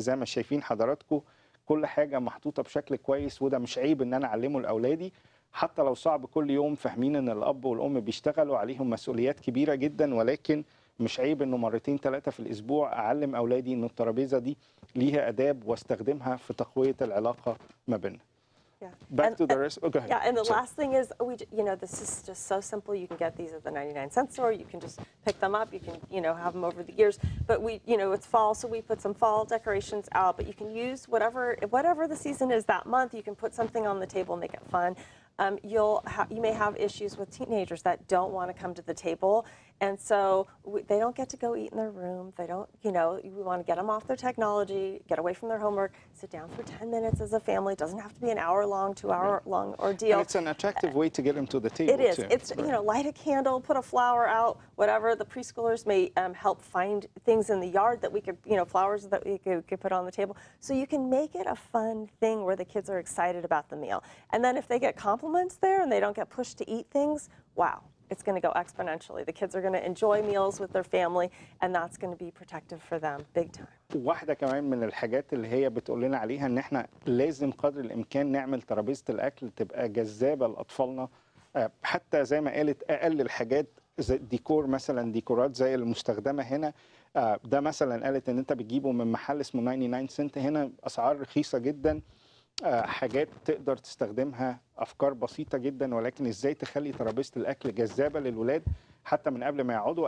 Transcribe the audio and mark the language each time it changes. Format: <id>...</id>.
<ar>زي ما شايفين حضراتكم كل حاجه محطوطه بشكل كويس، وده مش عيب ان انا اعلمه لاولادي. حتى لو صعب كل يوم، فاهمين ان الاب والام بيشتغلوا عليهم مسؤوليات كبيره جدا، ولكن مش عيب انه مرتين 3 في الاسبوع اعلم اولادي ان الترابيزه دي ليها اداب واستخدمها في تقويه العلاقه ما بيننا.</ar> <en>Yeah. Back to the rest. Okay. Yeah, and the last thing is, this is just so simple. You can get these at the 99-cent store. You can just pick them up. You can, have them over the years. But it's fall, so we put some fall decorations out. But you can use whatever the season is that month. You can put something on the table, make it fun. You may have issues with teenagers that don't want to come to the table, And so they don't get to go eat in their room. They don't, you know, we want to get them off their technology, get away from their homework, sit down for 10 minutes as a family. It doesn't have to be an hour-long, 2-hour-long ordeal. And it's an attractive way to get them to the table, It is. too. It's, you know, light a candle, put a flower out, whatever. The preschoolers may help find things in the yard that we could, you know, flowers that we could put on the table. So you can make it a fun thing where the kids are excited about the meal. And then if they get compliments there and they don't get pushed to eat things, wow, it's going to go exponentially. The kids are going to enjoy meals with their family, and that's going to be protective for them big time.</en> <ar>واحدة كمان من الحاجات اللي هي بتقول لنا عليها ان احنا لازم قدر الامكان نعمل ترابيزة الاكل تبقى جذابة لاطفالنا، حتى زي ما قالت اقل الحاجات زي ديكور، مثلا ديكورات زي المستخدمة هنا. ده مثلا قالت ان انت بتجيبه من محل اسمه 99 سنت، هنا اسعار رخيصة جدا، حاجات تقدر تستخدمها، افكار بسيطه جدا، ولكن ازاي تخلي ترابيزه الاكل جذابه للولاد حتى من قبل ما يقعدوا.</ar>